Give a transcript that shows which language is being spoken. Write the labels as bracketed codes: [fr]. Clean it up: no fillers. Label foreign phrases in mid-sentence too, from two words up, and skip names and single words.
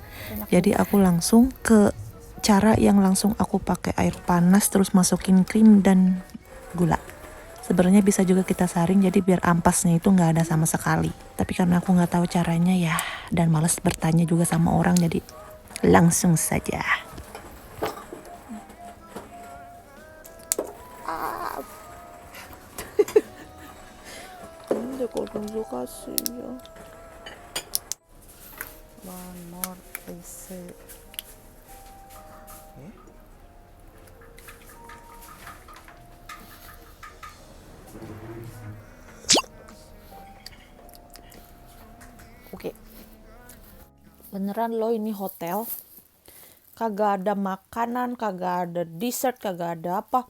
[id] Jadi aku langsung ke cara yang langsung aku pakai air panas terus masukin krim dan gula. Sebenarnya bisa juga kita saring jadi biar ampasnya itu nggak ada sama sekali. Tapi karena aku nggak tahu caranya ya, dan males bertanya juga sama orang, jadi langsung saja. [ko] 근데 거기서 갔어요. [en] One more place. [id] Oke. Beneran loh ini hotel. Kagak ada makanan, kagak ada dessert, kagak ada apa.